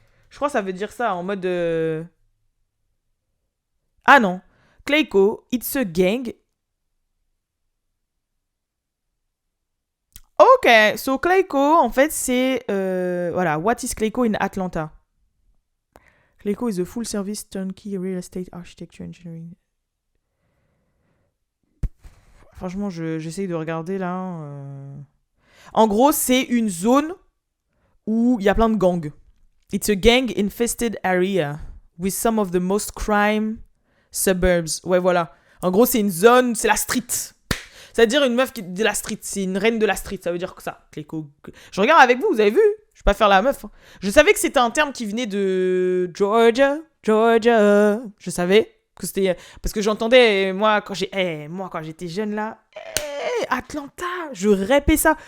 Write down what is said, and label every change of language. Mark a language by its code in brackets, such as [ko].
[fr] Je crois que ça veut dire ça, en mode... Ah non. [en] Clayco, it's a gang... Ok, so [fr] Clayco, en fait, c'est... voilà, [en] what is Clayco in Atlanta? Clayco is a full service turnkey real estate architecture engineering. [fr] Franchement, j'essaye de regarder là. En gros, c'est une zone où il y a plein de gangs. [en] It's a gang-infested area with some of the most crime suburbs. [fr] Ouais, voilà. En gros, c'est une zone, c'est la street. C'est-à-dire une meuf qui est de la street. C'est une reine de la street. Ça veut dire que ça. Clayco. Je regarde avec vous, vous avez vu? Je vais pas faire la meuf. Hein. Je savais que c'était un terme qui venait de Georgia. Je savais que c'était... Parce que j'entendais, moi, quand j'étais jeune là... Atlanta, je répais ça.